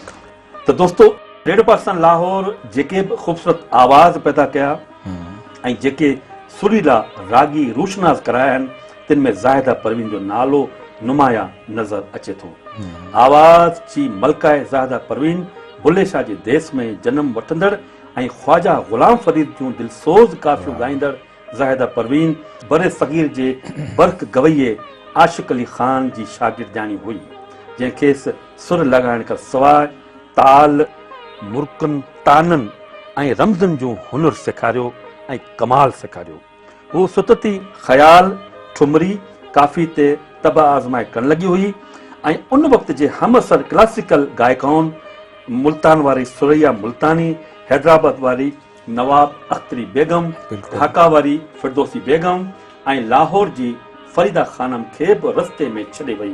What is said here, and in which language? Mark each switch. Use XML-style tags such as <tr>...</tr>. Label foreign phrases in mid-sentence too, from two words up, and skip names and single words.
<sd>त दोस्तो, रेडियो पाकिस्तान लाहौर जेके बि ख़ूबसूरत आवाज़ पैदा कया ऐं जेके सुरीला रागी रूशनास कराया आहिनि, तिन में ज़ाहिदा परवीन जो नालो नुमाया नज़र अचे थो। आवाज़ जी मलकाए ज़ाहिदा परवीन बुल्ले शाह जे देस में जनम वठंदड़ ऐं ख्वाजा ग़ुलाम फरीद जूं दिलसोज़ काफ़ियूं ॻाईंदड़ ज़ाहिदा परवीन बरे सग़ीर जे बर्क गवैये आशिक़ अली ख़ान जी शागिर्दानी हुई, जंहिंखेसि सुर लॻाइण खां सवाइ ताल, मुर्कनि, ताननि ऐं रमज़नि जूं हुनुर सेखारियो ऐं कमाल सेखारियो। हू सुतती ख़याल, ठुमरी, काफ़ी ते तब आज़माए करणु लॻी हुई ऐं उन वक़्त जे हमअसर क्लासिकल गायकाउनि, मुल्तान वारी सुरैया मुल्तानी, हैदराबाद वारी नवाब अख्तरी बेगम, ढाका वारी फिरदौसी बेगम ऐं लाहौर जी फरीदा खानम खे बि रस्ते में छॾे वई।</sd>